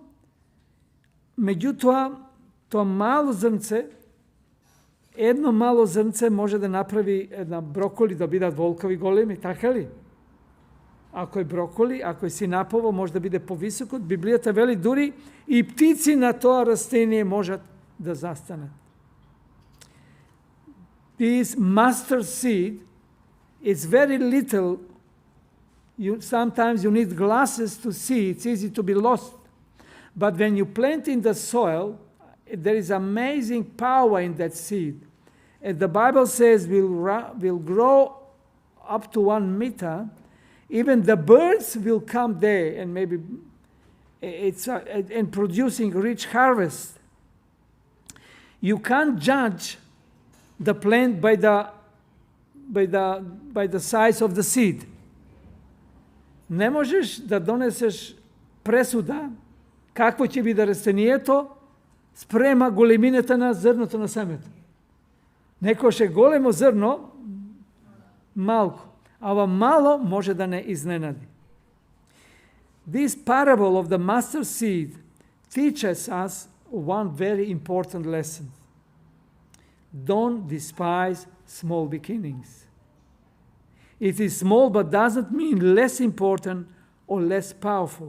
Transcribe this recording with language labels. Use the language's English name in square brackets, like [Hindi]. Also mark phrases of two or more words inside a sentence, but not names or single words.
[Macedonian] Меѓутоа, тоа мало зрнце, едно мало зрнце може да направи една броколи да бидат волкови големи, така ли? Ако е броколи, ако е синапово, може да биде повисоко. Библијата вели дури и птици на тоа растение можат да застанат. [English] This mustard seed is very little. Sometimes you need glasses to see. It's easy to be lost. But when you plant in the soil, there is amazing power in that seed. And the Bible says will grow up to 1 meter. Even the birds will come there and maybe and producing rich harvest. You can't judge the plant by the size of the seed. [Macedonian] Не можеш да донесеш пресуда какво ќе биде растението спрема големината на зрното на семето. Некојаш е големо зрно, малко. А ова мало може да не изненади. [English] This parable of the mustard seed teaches us one very important lesson. Don't despise small beginnings. It is small but doesn't mean less important or less powerful.